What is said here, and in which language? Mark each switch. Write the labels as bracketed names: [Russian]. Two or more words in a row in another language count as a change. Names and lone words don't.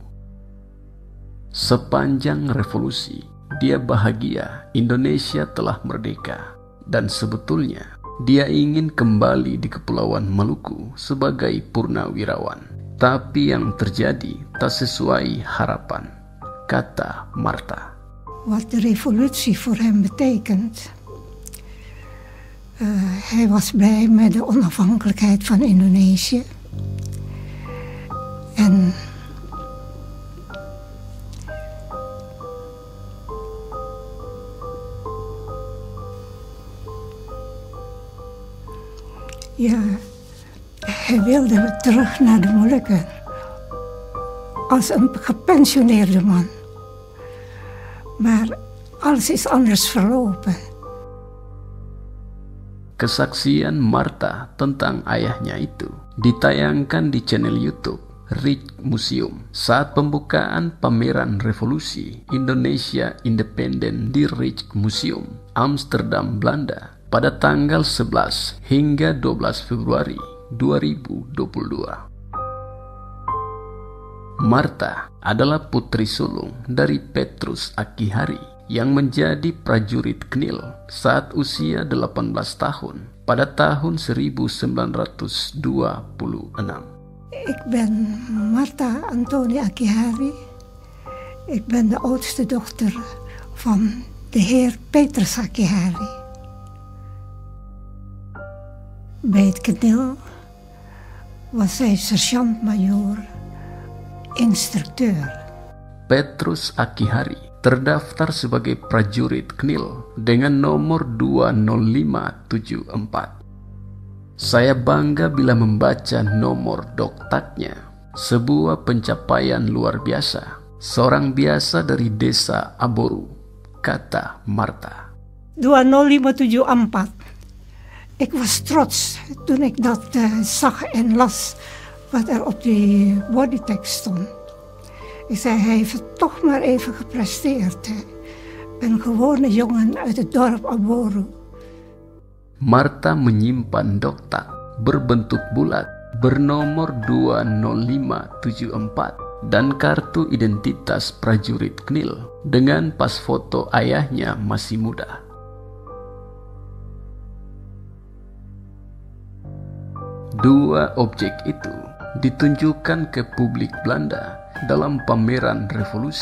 [Indonesian] Sepanjang revolusi, dia bahagia Indonesia telah merdeka, dan sebetulnya dia ingin kembali di Kepulauan Maluku sebagai purnawirawan. Tapi yang terjadi tak sesuai harapan, kata Marta. [Dutch] Wat de revolutie voor hem betekent. Hij was blij met de onafhankelijkheid van Indonesië. En ja, hij wilde terug naar de Molukken als een gepensioneerde man. Maar alles is anders verlopen. [Indonesian] Kesaksian Marta tentang ayahnya itu ditayangkan di channel YouTube Rijksmuseum saat pembukaan pameran revolusi Indonesia Independen di Rijksmuseum Amsterdam, Belanda pada tanggal 11 hingga 12 Februari 2022. Marta adalah putri sulung dari Petrus Akihari yang menjadi prajurit KNIL saat usia 18 tahun pada tahun 1926. [Dutch] Ik ben Marta Antonie Akihari. Ik ben de oudste dochter van de heer Petrus Akihari. Bij het KNIL was hij sergeant-majoor, instructeur. [Indonesian] Petrus Akihari terdaftar sebagai prajurit KNIL dengan nomor 20574. Saya bangga bila membaca nomor doktaknya, sebuah pencapaian luar biasa. Seorang biasa dari desa Aboru, kata Marta. 20574. [Dutch] Ik was trots toen ik dat zag en las wat er op die bodytext stond. Ik zei, hij heeft het toch maar even gepresteerd. Hè. Een gewone jongen uit het dorp Aboru. [Indonesian] Marta menyimpan doktak berbentuk bulat bernomor 20574 dan kartu identitas prajurit KNIL dengan pas foto ayahnya masih muda. Dua objek itu ditunjukkan ke publik Belanda dalam pameran revolusi.